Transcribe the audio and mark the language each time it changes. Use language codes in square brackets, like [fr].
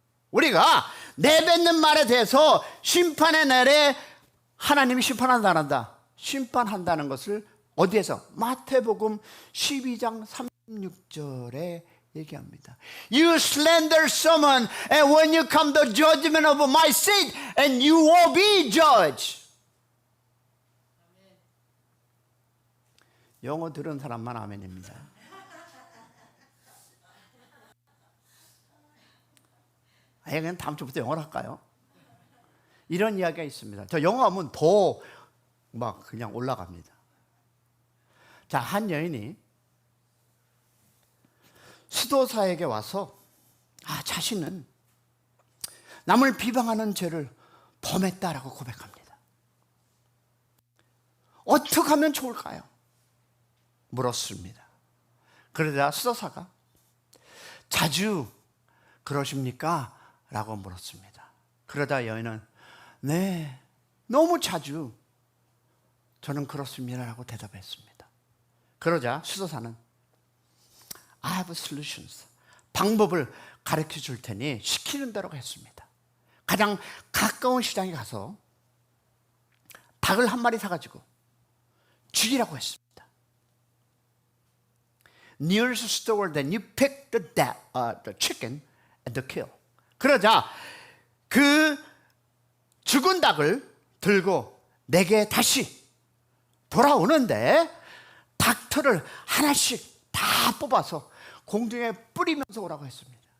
[ko] 우리가 내뱉는 말에 대해서 심판의 날에 하나님이 심판한다 안 한다? 심판한다는 것을 어디에서? 마태복음 12장 36절에 얘기합니다. [en] You slander someone, and when you come the judgment of my seat, and you will be judged. [ko] 영어 들은 사람만 아멘입니다. 아예 그냥 다음 주부터 영어를 할까요? 이런 이야기가 있습니다. 저 영어 하면 더 막 그냥 올라갑니다. 자, 한 여인이 수도사에게 와서 자신은 남을 비방하는 죄를 범했다라고 고백합니다. 어떻게 하면 좋을까요? 물었습니다. 그러자 수도사가 자주 그러십니까? 라고 물었습니다. 그러자 여인은 네, 너무 자주 저는 그렇습니다 라고 대답했습니다. 그러자 수도사는 [en] I have solutions. [ko] 방법을 가르쳐 줄 테니 시키는 대로 했습니다. 가장 가까운 시장에 가서 닭을 한 마리 사가지고 죽이라고 했습니다. [en] Nearest store, then you pick the chicken and the kill. [ko] 그러자 그 죽은 닭을 들고 내게 다시 돌아오는데 닭털을 하나씩 다 뽑아서 공중에 뿌리면서 오라고 했습니다.